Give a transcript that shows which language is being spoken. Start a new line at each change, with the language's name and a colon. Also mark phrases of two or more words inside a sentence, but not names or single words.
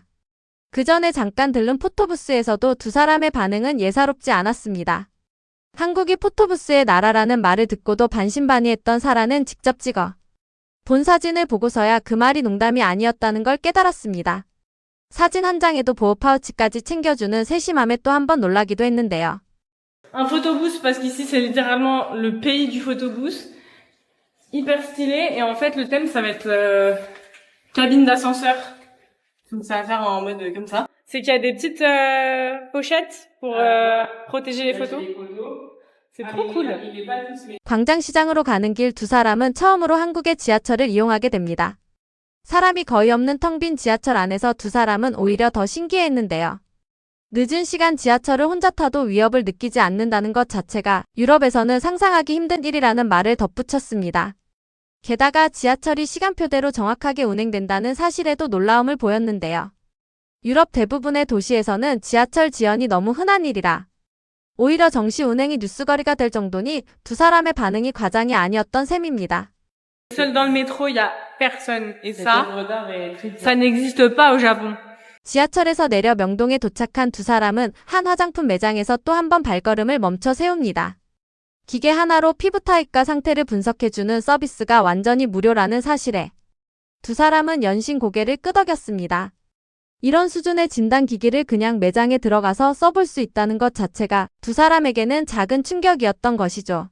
Korean: 그 전에 잠깐 들른 포토부스에서도 두 사람의 반응은 예사롭지 않았습니다. 한국이 포토부스의 나라라는 말을 듣고도 반신반의했던 사라는 직접 찍어 본 사진을 보고서야 그 말이 농담이 아니었다는 걸 깨달았습니다. 사진 한 장에도 보호 파우치까지 챙겨주는 세심함에 또 한 번 놀라기도 했는데요.
French: Un photobooth, parce qu'ici c'est littéralement le pays du photobooth. Hyper stylé, et en fait le thème ça va être cabine d'ascenseur. Donc ça va faire en mode comme ça. C'est qu'il y a des petites pochettes pour protéger les photos. C'est trop cool.
Korean: 광장시장으로 가는 길 두 사람은 처음으로 한국의 지하철을 이용하게 됩니다. 사람이 거의 없는 텅 빈 지하철 안에서 두 사람은 오히려 더 신기해했는데요. 늦은 시간 지하철을 혼자 타도 위협을 느끼지 않는다는 것 자체가 유럽에서는 상상하기 힘든 일이라는 말을 덧붙였습니다. 게다가 지하철이 시간표대로 정확하게 운행된다는 사실에도 놀라움을 보였는데요. 유럽 대부분의 도시에서는 지하철 지연이 너무 흔한 일이라 오히려 정시 운행이 뉴스거리가 될 정도니 두 사람의 반응이 과장이 아니었던 셈입니다.
French: Seul dans le métro, il y a personne. Et ça n'existe pas au Japon.
Korean: 지하철에서 내려 명동에 도착한 두 사람은 한 화장품 매장에서 또 한 번 발걸음을 멈춰 세웁니다. 기계 하나로 피부 타입과 상태를 분석해주는 서비스가 완전히 무료라는 사실에 두 사람은 연신 고개를 끄덕였습니다. 이런 수준의 진단 기기를 그냥 매장에 들어가서 써볼 수 있다는 것 자체가 두 사람에게는 작은 충격이었던 것이죠.